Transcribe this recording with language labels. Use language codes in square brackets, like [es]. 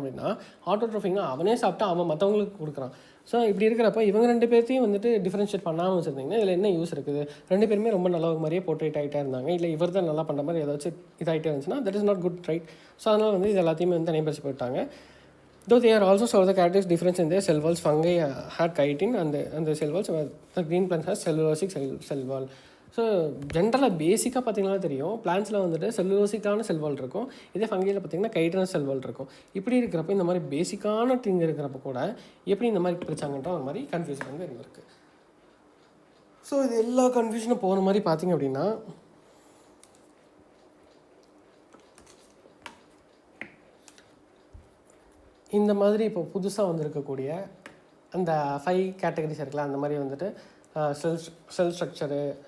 [ta] அப்படின்னா ஆட்டோட்ரோஃபிக்னா அவனே சாப்பிட்டு அவன் மற்றவங்களுக்கு கொடுக்குறான். ஸோ இப்படி இருக்கிறப்ப இவங்க 2 பேர்த்தையும் வந்துட்டு டிஃபரன்ஷியேட் பண்ணாமல் வச்சுருந்தீங்கன்னா இதில் என்ன யூஸ் இருக்குது? 2 பேருமே ரொம்ப நல்ல மாதிரியே போர்ட்ரேட் ஆகிட்டே இருந்தாங்க, இல்லை இவர் தான் நல்லா பண்ணுற மாதிரி ஏதாச்சும் இதாகிட்டே இருந்துச்சுன்னா [en] That is not good, right? [ta] So அதனால் வந்து இது எல்லாத்தையுமே வந்து தனிப்பரிச்சு போயிட்டாங்க. [en] Though they are also saw the characteristic difference in their cell walls. Fungi had chitin and the cell walls, the green plants has cellulosic cell wall. [ta] So ஜென்ரலாக பேசிக்காக பார்த்திங்கன்னா தெரியும், பிளான்ஸில் வந்துட்டு செல்லுலோசிக்கான செல்வால் இருக்கும், இதே ஃபங்கையில் பார்த்திங்கன்னா கைட்ரஸ் செல்வால் இருக்கும். இப்படி இருக்கிறப்ப இந்த மாதிரி பேசிக்கான திங் இருக்கிறப்ப கூட எப்படி இந்த மாதிரி பிரிச்சாங்கன்ற ஒரு மாதிரி கன்ஃபியூஷன் வந்து இருந்திருக்கு. ஸோ இது எல்லா கன்ஃபியூஷனும் போகிற மாதிரி பார்த்திங்க அப்படின்னா இந்த மாதிரி இப்போ புதுசாக வந்திருக்கக்கூடிய அந்த 5 கேட்டகரிஸ் இருக்குல்ல, அந்த மாதிரி வந்துட்டு செல் ஸ்ட்ரக்சரு,